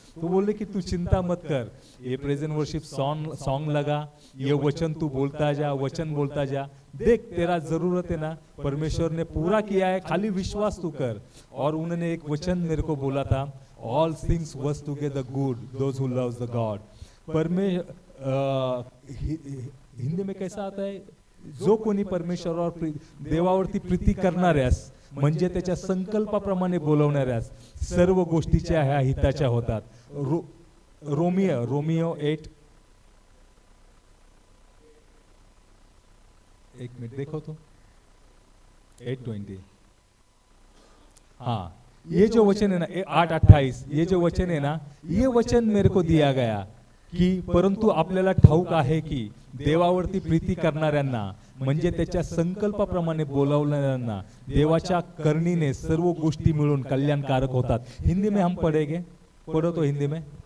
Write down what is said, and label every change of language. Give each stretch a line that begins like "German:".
Hindi: तो बोले कि तू चिंता मत कर, ये प्रेजेंट वर्शिप सॉन्ग लगा, ये वचन तू बोलता जा, वचन बोलता जा, देख तेरा जरूरत है ना, परमेश्वर ने पूरा किया है, खाली विश्वास तू कर। और उन्होंने एक वचन मेरे को बोला था,
English: All things work together good those who loves the God.
Hindi: Hindi में कैसा आता है,
Marathi: जो कोणी परमेश्वर और देवावरती प्रीती करणाऱ्यास, म्हणजे त्याच्या संकल्पाप्रमाणे बोलवणाऱ्यास सर्व गोष्टीच्या ह्या हिताच्या होतात।
Hindi: रोमियो 8, एक मिनट देखो तो 8:20। हाँ, ये जो वचन है ना 8:28, ये जो वचन है ना, ये वचन मेरे को दिया गया की
Marathi: परंतु आपल्याला ठाऊक आहे की देवावरती प्रीती करणाऱ्यांना, म्हणजे त्याच्या संकल्पाप्रमाणे बोलावणाऱ्यांना देवाच्या करणीने सर्व गोष्टी मिळून कल्याणकारक होतात।
Hindi: हिंदी में हम पढ़ेंगे, पढ़ो तो हिंदी में।